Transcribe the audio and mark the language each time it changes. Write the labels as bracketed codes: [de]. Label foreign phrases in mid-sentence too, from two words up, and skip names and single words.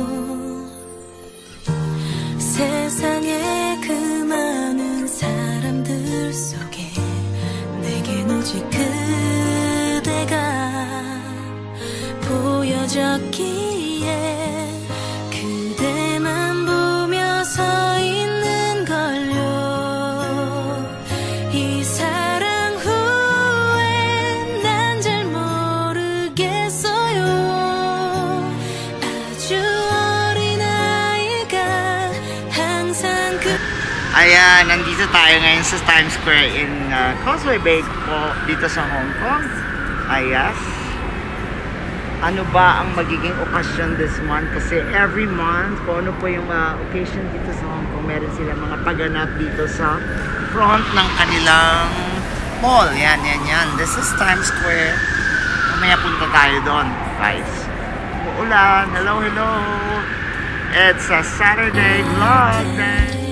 [ko] 세상에 그 많은 사람들 속에 내겐 오직 그대가 보여졌기에 그대만 보며 서 있는 걸요. 이 사랑 후에 난 잘 모르겠어요. 아주 어린 아이가 항상 그 [tl] Ayan, nandito tayo ngayon sa Times Square in Causeway Bay po dito sa Hong Kong. Ayan. Ano ba ang magiging okasyon [en] this month? [tl] Kasi [en] every month, [tl] kung ano po yung occasion dito sa Hong Kong, meron sila mga paganap dito sa front ng kanilang mall. Yan. [en] This is Times Square. [tl] Mamaya punta tayo doon, guys. Uulan. [en] Hello. It's a Saturday vlog day.